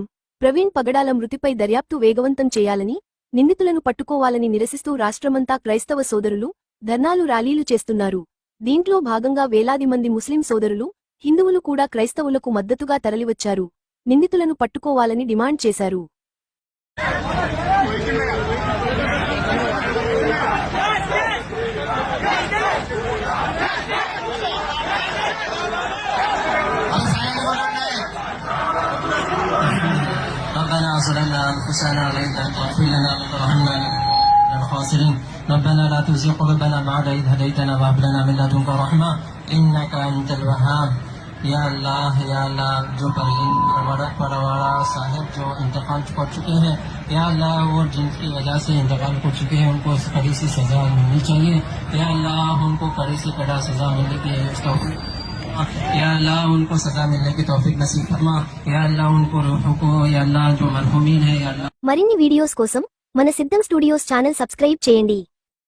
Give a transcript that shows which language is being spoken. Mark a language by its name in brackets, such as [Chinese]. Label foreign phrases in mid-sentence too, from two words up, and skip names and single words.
[Telugu] ప్రవీణ్ పగడాల మృతిపై దర్యాప్తు వేగవంతం చేయాలని, నిందితులను పట్టుకోవాలని నిరసిస్తూ రాష్ట్రమంతా క్రైస్తవ సోదరులు ధర్నాలు ర్యాలీలు చేస్తున్నారు. దీంట్లో భాగంగా వేలాది మంది ముస్లిం సోదరులు, హిందువులు కూడా క్రైస్తవులకు మద్దతుగా తరలివచ్చారు. నిందితులను పట్టుకోవాలని డిమాండ్ చేశారు. [Arabic] ربنا ظلمنا أنفسنا وإن لم تغفر لنا وترحمنا لنكونن من الخاسرين ربنا لا تزغ قلوبنا بعد إذ هديتنا وهب لنا من لدنك رحمة إنك أنت الوهاب [Urdu] یا اللہ جو پروارا صاحب جو انتقال کر چکے ہیں، یا اللہ وہ جن کی وجہ سے انتقال کر چکے ہیں ان کو کڑی سی سزا ملنی چاہیے. یا اللہ ان کو کڑی سے کڑا سزا ملنے کی یا اللہ ان کو سزا ملنے کی توفیق نصیب فرما. یا اللہ ان کو روحوں کو، یا اللہ جو مرحومین ہے، یا اللہ. [Telugu] మరిన్ని వీడియోస్ కోసం మన సిద్ధం స్టూడియోస్ ఛానల్ సబ్స్క్రైబ్ చేయండి.